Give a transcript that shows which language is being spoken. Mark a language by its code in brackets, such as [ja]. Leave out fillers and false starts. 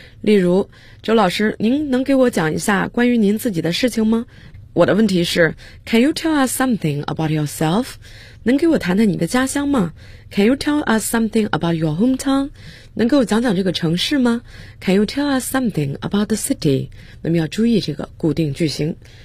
[zh] 例如，周老师，您能给我讲一下关于您自己的事情吗？我的问题是 [en] Can you tell us something about yourself？ [zh] 能给我谈谈你的家乡吗？ [en] Can you tell us something about your hometown？ [zh] 能给我讲讲这个城市吗？ [en] Can you tell us something about the city？ [zh] 那么要注意这个固定句型。